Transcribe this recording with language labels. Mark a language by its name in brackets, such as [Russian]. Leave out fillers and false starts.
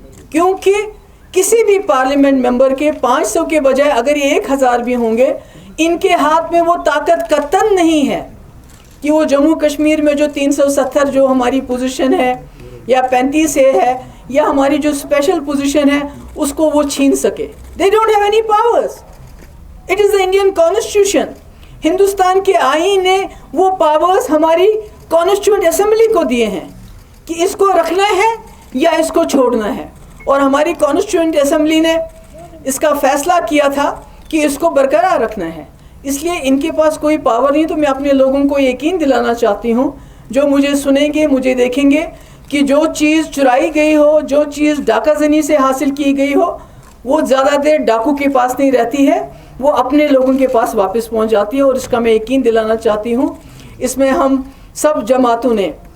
[Urdu] کیونکہ کسی بھی پارلیمنٹ ممبر کے 500 کے بجائے اگر یہ 1000 بھی ہوں گے، ان کے ہاتھ میں وہ طاقت قطعاً نہیں ہے کہ وہ جموں کشمیر میں جو 370 جو ہماری پوزیشن ہے، یا 35A ہے، یا ہماری جو اسپیشل پوزیشن ہے، اس کو وہ چھین سکے۔ [English] They don't have any powers. It is the Indian Constitution. [Urdu] Hindustan کے آئین نے وہ پاورز ہماری کانسٹیٹیوئنٹ اسمبلی کو دیے ہیں کہ اس کو رکھنا ہے یا اس کو چھوڑنا ہے، اور ہماری کانسٹیٹیوئنٹ اسمبلی نے اس کا فیصلہ کیا تھا کہ اس کو برقرار رکھنا ہے۔ اس لیے ان کے پاس کوئی پاور نہیں۔ تو میں اپنے لوگوں کو یقین دلانا چاہتی ہوں، جو مجھے سنیں گے، مجھے دیکھیں گے، کہ جو چیز چرائی گئی ہو، جو چیز ڈاکہ زنی سے حاصل کی گئی ہو، وہ زیادہ دیر ڈاکو کے پاس نہیں رہتی ہے، وہ اپنے لوگوں کے پاس واپس پہنچ جاتی ہے، اور اس کا میں یقین دلانا چاہتی ہوں۔ اس میں ہم سب جماعتوں نے،